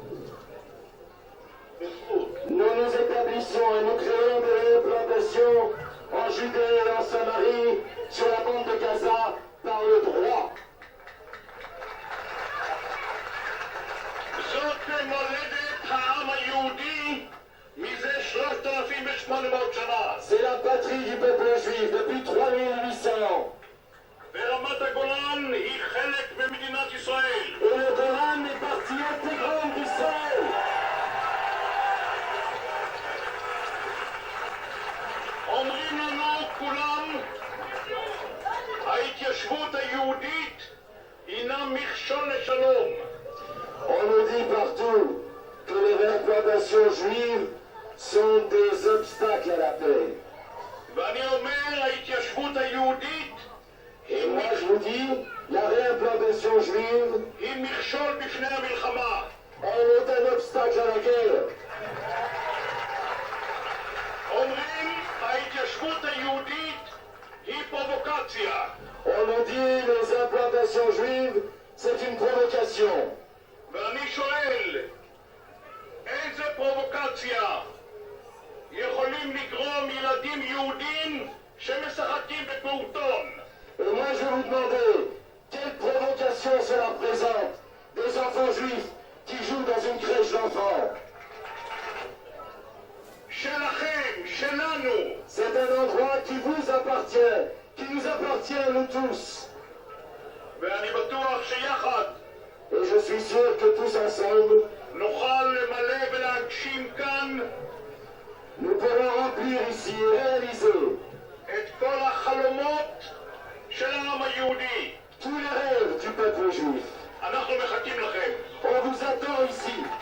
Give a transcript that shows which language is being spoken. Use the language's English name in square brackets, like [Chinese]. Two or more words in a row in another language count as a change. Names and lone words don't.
[French] Nous nous établissons et nous créons des réimplantations en Judée et en Samarie, sur la bande de Gaza, par le droit. [Hebrew] זאת מולדת העם היהודי. 1,800 שנה. [French] C'est la patrie du peuple juif depuis 3800. [Hebrew] ורמת הגולן היא חלק ממדינת ישראל. [French] Et le Golan est partie intégrante d'Israël. [Hebrew] אומרים לנו כולם, ההתיישבות היהודית הינה מכשול לשלום. [French] On nous dit partout que les réimplantations juives sont des obstacles à la paix. [Hebrew] ואני אומר, ההתיישבות היהודית [French] Et moi je vous dis, la réimplantation juive, [Hebrew] היא מכשול בפני המלחמה. [French] elle est un obstacle à la guerre. [Hebrew] אומרים, ההתיישבות היהודית היא פרובוקציה. [French] On nous dit les implantations juives, c'est une provocation. [Hebrew] ואני שואל, איזה פרובוקציה יכולים לגרום ילדים יהודים שמשחקים בפעוטון? [French] Et moi je vais vous demander, quelle provocation cela représente des enfants juifs qui jouent dans une crèche d'enfants? [Hebrew] שלכם, שלנו. [French] C'est un endroit qui vous appartient, qui nous appartient à nous tous. [Hebrew] ואני בטוח שיחד [French] Et je suis sûr que tous ensemble, [Hebrew] נוכל למלא ולהגשים כאן [French] nous pourrons remplir ici et réaliser [Hebrew] את כל החלומות של העם היהודי. [French] tous les rêves du peuple juif. [Hebrew] אנחנו מחכים לכם. [French] On vous attend ici.